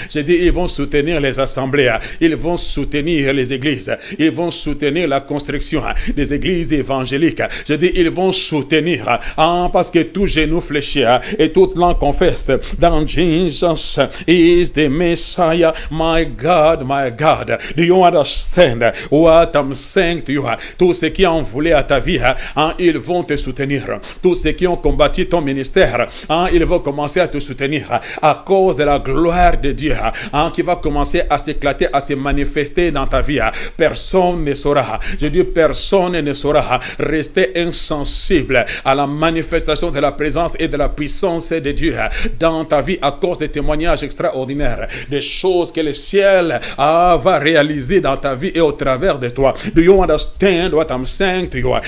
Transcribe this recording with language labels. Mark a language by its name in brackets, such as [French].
[French] J'ai dit, ils vont soutenir les assemblées. Ils vont soutenir les églises. Ils vont soutenir la construction des églises évangéliques. J'ai dit, ils vont soutenir, parce que tout genou fléchi et toute langue confesse dans [English] Jesus is the Messiah. My God, do you understand what I'm saying to you? [French] Tous ceux qui en voulaient à ta vie, ils vont te soutenir. Tous ceux qui ont combattu ton ministère, ils vont commencer à te soutenir à cause de la gloire de Dieu qui va commencer à s'éclater, à se manifester dans ta vie. Personne ne saura, je dis personne ne saura rester insensible à la manifestation de la présence et de la puissance de Dieu dans ta vie à cause des témoignages extraordinaires, des choses que le ciel va réaliser dans ta vie et au travers de toi. [English] Do you understand what I'm saying to you?